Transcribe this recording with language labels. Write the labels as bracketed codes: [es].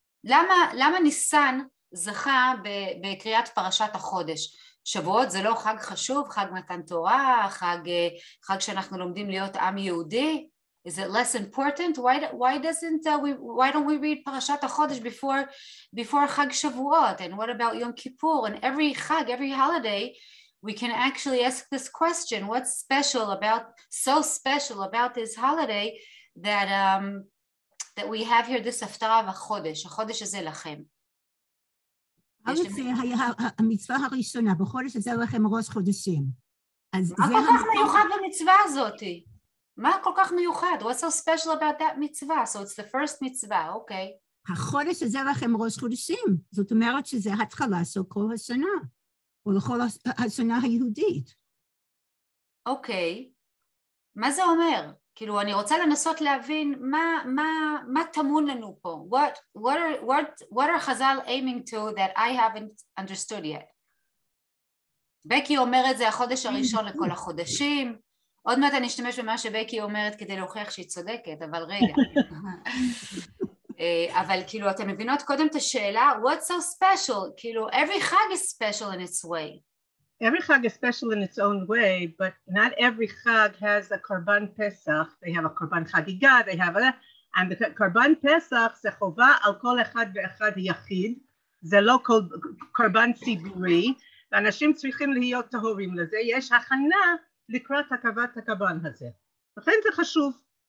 [he] למה ניסן זכה בקריאת פרשת החודש? שבועות זה לא חג חשוב, חג מתן תורה, חג שאנחנו לומדים להיות עם יהודי? [en] Is it less important? Why don't we read פרשת החודש before חג שבועות? And what about Yom Kippur? And every חג, every holiday, we can actually ask this question: what's so special about this holiday that we have here this הפטרה בחודש? [he] החודש הזה לכם. זה היה המצווה הראשונה, בחודש הזה לכם ראש חודשים. מה כל כך מיוחד במצווה הזאת? מה כל כך מיוחד? [en] What's so special about that mitzvah? So it's the first mitzvah, okay. [he] החודש הזה לכם ראש חודשים. זאת אומרת שזה התחלה של כל השנה, או לכל השנה היהודית. אוקיי. מה זה אומר? כאילו, אני רוצה לנסות להבין מה טמון לנו פה. [en] What are חז"ל aiming to that I haven't understood yet? [he] בקי אומרת זה החודש הראשון לכל החודשים. עוד מעט אני אשתמש במה שבקי אומרת כדי להוכיח שהיא צודקת, אבל רגע. אבל כאילו, אתם מבינות קודם את השאלה, [en] what's so special? כאילו, every חג is special in its way. Every chag is special in its own way, but not every chag has a korban Pesach. They have a korban chagiga, they have a, and the korban Pesach [he] זה חובה על כל אחד ואחד יחיד, זה לא korban ציבורי, ואנשים צריכים להיות טהורים לזה, יש הכנה לקראת הקרבת הקורבן הזה. לכן זה חשוב.